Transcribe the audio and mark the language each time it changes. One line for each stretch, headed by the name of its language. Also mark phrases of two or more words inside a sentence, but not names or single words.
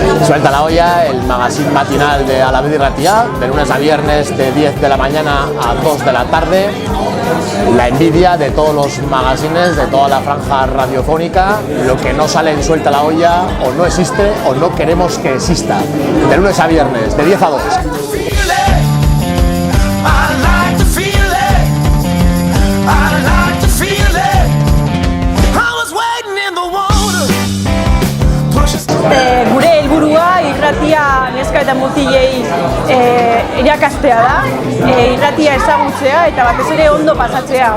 Spanish: Suelta la olla, el magazine matinal de Alavedi Ratia, de lunes a viernes de 10 de la mañana a 2 de la tarde. La envidia de todos los magazines, de toda la franja radiofónica, lo que no sale en Suelta la olla o no existe o no queremos que exista. De lunes a viernes, de 10 a 2.
Basque: Gure helburua irratia neska eta mutilei irakastea da, irratia ezagutzea eta batez ere ondo pasatzea.